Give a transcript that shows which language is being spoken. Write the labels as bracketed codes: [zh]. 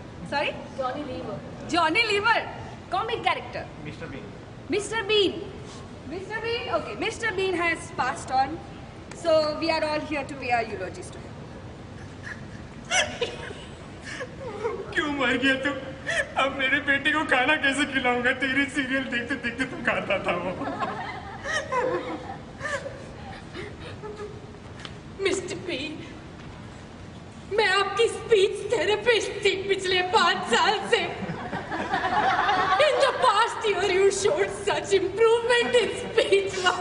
[en] Sorry? Johnny Lever. Comic character. Mr. Bean. Mr. Bean. Mr. Bean. Okay, Mr. Bean has passed on, so we are all here to pay our eulogies to him. [hi] क्यों मर गया तू? अब मेरे बेटे को खाना कैसे खिलाऊंगा? तेरी सीरियल देखते देखते तो खाता था वो. मिस्टर बीन, मैं आपकी स्पीच थेरेपिस्ट थी पिछले 5 साल से. [en] In the past year you showed such improvement in speech.